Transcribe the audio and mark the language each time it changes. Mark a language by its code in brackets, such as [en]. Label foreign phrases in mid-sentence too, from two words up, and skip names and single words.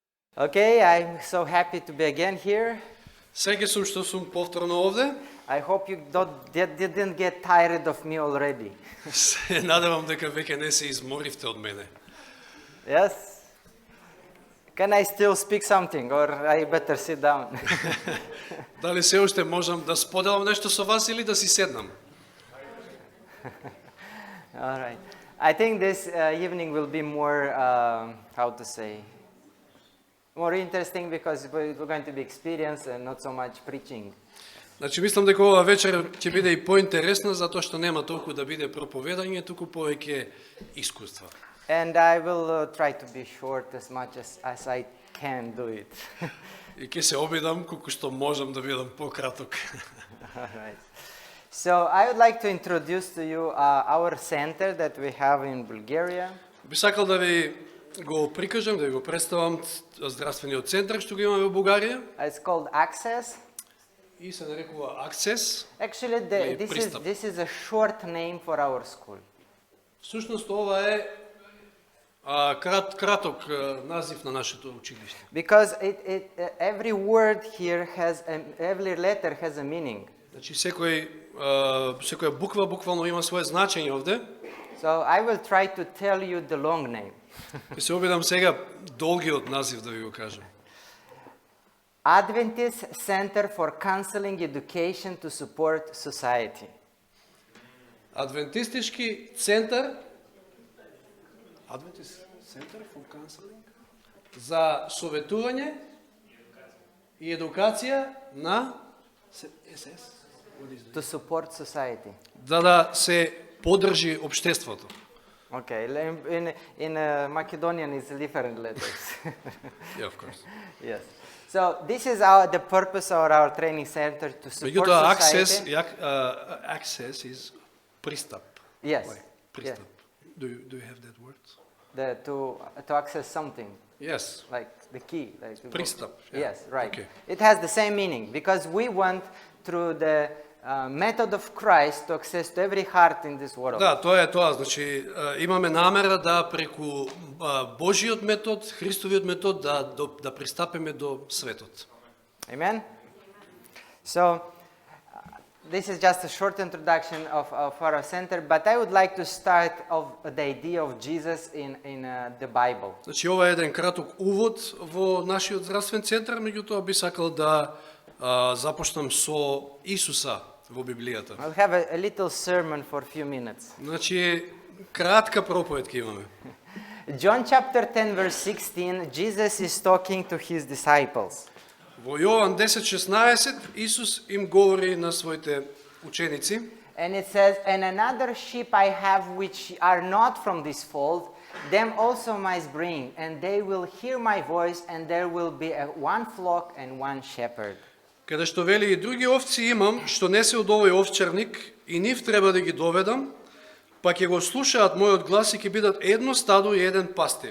[en] Okay, I'm so happy to be again here. [mk] Среќен сум што сум повторно овде. [en] I hope you didn't get tired of me already. [mk] Се надевам дека веќе не се изморивте од мене. [en] Yes? Can I still speak something or I better sit down? [mk] Дали се уште можам да споделам нешто со вас или да си седнам? [en] All right. I think this evening will be more, more interesting because we're going to be experienced and not so much preaching. [mk] Значи мислам дека ова вечер ќе биде и поинтересна затоа што нема толку да биде проповедање, туку повеќе искуства. [en] And I will try to be short as much as I can do it. [mk] И ќе се обидам колку што можам да бидам пократок. [en] All right. So I would like to introduce to you our center that we have in Bulgaria. [mk] Би сакал да ви го прикажам, да ви го представам здравствениот центар што го имаме во Бугарија. [en] It's called Access. [mk] И се нарекува Access. [en] Actually, this is a short name for our school. [mk] Всушност ова е краток назив на нашето училиште. [en] Because every word here every letter has a meaning. [mk] Значи секоја буква буквално има свое значење овде. [en] So I will try to tell you the long name. [mk] И се обидам сега долгиот назив да ви го кажам. [en] Adventist Center for Counseling Education to Support Society. [mk] Адвентистички центар Adventist Center for Counseling за советување и едукација на СС. [en] To support society. [mk] Да се поддржи општеството. [en] Okay, in Macedonian it's different letters. Yeah, of course. Yes. So this is the purpose of our training center to support [mk] Меѓутоа, [en] society. access is пристап. Yes. Пристап. Do you have that word? To access something. Yes. Like the key. Like [mk] Пристап. Yeah. [en] Yes, right. Okay. It has the same meaning because we want through the method of Christ to access to every heart in this world. [mk] Да, тоа е тоа. Значи, имаме намера да преку Божиот метод, Христовиот метод, да пристапиме до светот. [en] Amen? So, this is just a short introduction of our center, but I would like to start of the idea of Jesus in the Bible. [mk] Значи, ова е еден краток увод во нашиот здравствен центар, меѓутоа би сакал да започнам со Исуса во Библијата. [en] I'll have a little sermon for a few minutes. [mk] Значи, кратка проповед ќе имаме. [en] John chapter 10 verse 16, Jesus is talking to his disciples. [mk] Во Јован 10:16 Исус им говори на своите ученици. [en] And it says, "And another sheep I have which are not from this fold, them also must bring, and they will hear my voice, and there will be one flock and one shepherd." [mk] Каде што вели и други овци имам, што не се од овој овчарник, и нив треба да ги доведам, па ќе го слушаат мојот глас и ќе бидат едно стадо и еден пастир.